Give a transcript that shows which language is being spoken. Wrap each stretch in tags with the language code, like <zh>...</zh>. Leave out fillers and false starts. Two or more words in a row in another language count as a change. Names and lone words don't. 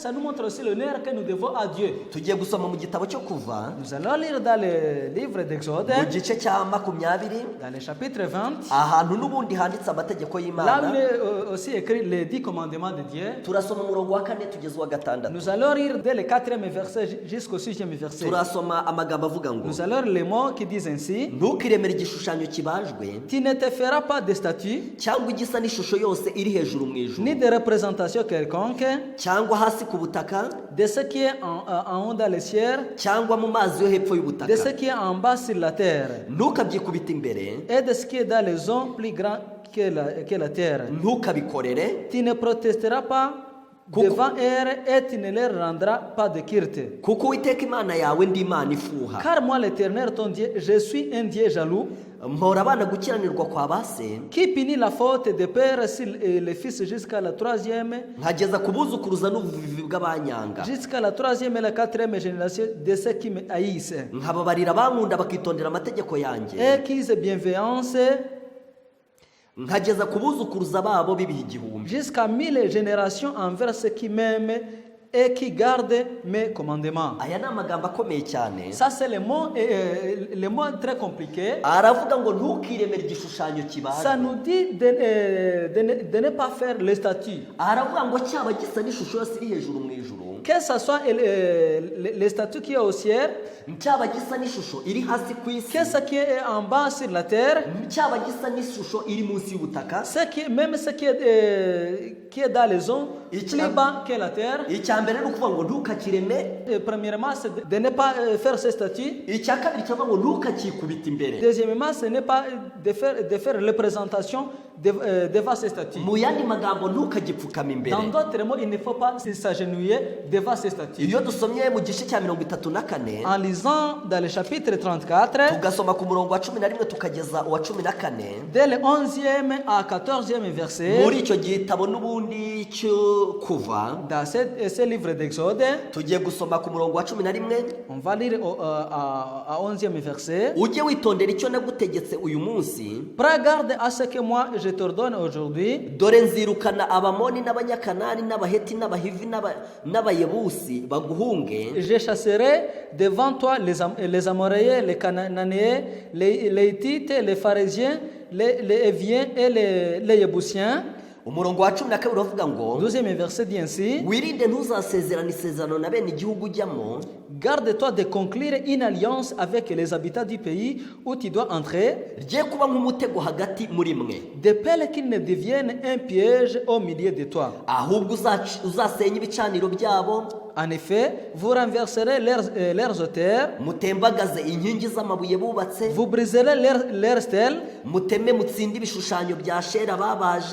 <fr>Ça nous montre aussi l'honneur que nous devons à Dieu.</fr> <rw>tugiye gusoma mu gitabo cyo kuva</rw> <fr>Nous allons lire dans le livre d'Exode,</fr> <rw>mu gice cya 20,</rw> <fr>dans le chapitre 20,</fr> <rw>ahantu n'ubundi handitse amategeko</rw> <fr>là où il</fr> <rw>y'Imana.</rw> <fr>est aussi écrit les 10 commandements de Dieu.</fr> <rw>turasoma umurongo wa 4 tugeze uwa 6.</rw> <fr>Nous allons lire dès le 4e verset jusqu'au 6e verset.</fr> <rw>turasoma amagambo avuga ngo</rw> <fr>Nous allons lire les mots qui disent ainsi:</fr> <rw>ntukiremere igishushanyo kibajwe</rw> <fr>Tu ne te feras pas de statue,</fr> <rw>cyangwa igisa n'ishusho yose iri hejuru mu ni ijuru</rw> <fr>de représentation quelconque</fr> <rw>cyangwa hasi ku butaka</rw> <fr>de ce qui est en haut dans les cieux,</fr> <rw>cyangwa mu mazi yo hepfo</rw> <fr>de ce</fr> <rw>y'ubutaka.</rw> <fr>qui est en bas sur la terre,</fr> <rw>ntukabyikubite imbere,</rw> <fr>et de ce qui est dans les eaux plus grand que la terre.</fr> <rw>ntukabikorere,</rw> <fr>Tu ne protesteras pas devant elles et tu ne leur rendras pas de culte.</fr> <rw>kuko Uwiteka Imana yawe ndi Imana ifuha.</rw> <fr>Car moi, l'Éternel, ton Dieu, je suis un Dieu jaloux,</fr> <rw>mpora abana gukiranirwa kwa base,</rw> <fr>qui punit la faute des pères sur les fils jusqu'à la 3e,</fr> <rw>nkageza ku buzukuruza n'ubuvivi bw'abanyanga,</rw> <fr>jusqu'à la 3e et la 4e génération de ceux qui me haïssent,</fr> <rw>nkababarira abankunda bakitondera amategeko yanjye,</rw> <fr>et qui se bienveillance</fr> <rw>nkageza ku buzukuruza babo b'ibihe igihumbi.</rw> <fr>jusqu'à 1000 générations envers ceux qui m'aiment et qui gardent mes commandements.</fr> <rw>aya ni amagambo akomeye cyane.</rw> <fr>Ça, c'est le mot très compliqué.</fr> <rw>aravuga ngo ntukiremere igishushanyo</rw> <fr>Ça</fr> <rw>kibajwe.</rw> <fr>nous dit de ne pas faire le statut.</fr> <rw>aravuga ngo cyaba gisa n'ishusho yose iri hejuru mu ijuru,</rw> <fr>Que ce soit le statut qui est au ciel,</fr> <rw>cyaba gisa n'ishusho iri hasi ku isi,</rw> <fr>que ce qui est en bas sur la terre,</fr> <rw>cyaba gisa n'ishusho iri munsi y'ubutaka.</rw> <fr>même ce qui est dans les eaux, plus bas que la terre.</fr> <rw>icya mbere ni ukuvuga ngo ntukakireme,</rw> <fr>Premièrement, c'est de ne pas faire ce statut.</fr> <rw>icya kabiri cyavuga ngo ntukakikubite imbere.</rw> <fr>Deuxièmement, ce n'est pas de faire représentation devant ce statut.</fr> <rw>mu yandi magambo ntukagipfukama</rw> <fr>Dans</fr> <rw>imbere.</rw> <fr>d'autres mots, il ne faut pas s'agenouiller devant ces statues.</fr> <rw>iyo dusomye mu gice cya 34</rw> <fr>En lisant dans le chapitre 34,</fr> <rw>tugasoma ku murongo wa 11 tukageza uwa 14</rw> <fr>dès le 11e à 14e verset,</fr> <rw>muri icyo gitabo n'ubundi cyo kuva</rw> <fr>dans ce livre d'Exode,</fr> <rw>tugiye gusoma ku murongo wa 11</rw> <fr>on va lire à 11e verset.</fr> <rw>ujye witondera icyo nagutegetse uyu munsi.</rw> <fr>Prends garde à ce que moi je t'ordonne aujourd'hui.</fr> <rw>dore nzirukana abamoni n'abanyakanani n'abaheti n'abahivi n'abayebusi baguhunge.</rw> <fr>Je chasserai devant toi les Amoréens, les Cananéens, les Hittites, les Pharisiens, les Éviens et les Yébusiens.</fr> <rw>umurongo wa 12 uravuga ngo</rw> <fr>12e verset dit ainsi:</fr> <rw>wirinde ntuzasezerane isezerano na bene igihugu ujyamo.</rw> <fr>Garde-toi de conclure une alliance avec les habitants du pays où tu dois entrer,</fr> <rw>rye kuba nk'umutego hagati muri mwe,</rw> <fr>de peur qu'il ne devienne un piège au milieu de toi.</fr> <rw>ahubwo uzasenya ibicaniro byabo,</rw> <fr>En effet, vous renverserez leurs auteurs,</fr> <rw>mutembagaze inkingi z'amabuye bubatse,</rw> <fr>vous briserez leurs stèles,</fr> <rw>muteme mutsinde ibishushanyo bya shera babaje,</rw>